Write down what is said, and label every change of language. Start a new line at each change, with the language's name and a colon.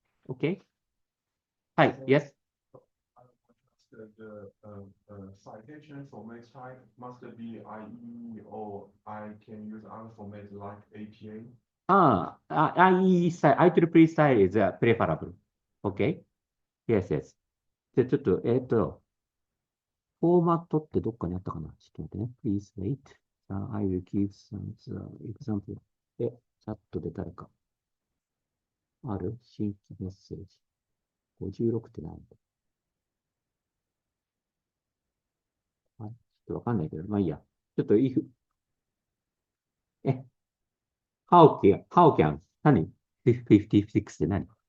English: Okay. Hi, yes. The citation format type must be IE, or I can use other format like APA. IEEE style is preferable. Okay. Yes, yes.
Japanese: で、ちょっと、フォーマットってどっかにあったかなちょっと待ってね。
English: Please wait. I will give some example.
Japanese: チャットで誰かある新規メッセージ。56って何？はい。ちょっとわかんないけど、まあいいや。ちょっとえ、
English: how can
Japanese: 何 ?56 って何？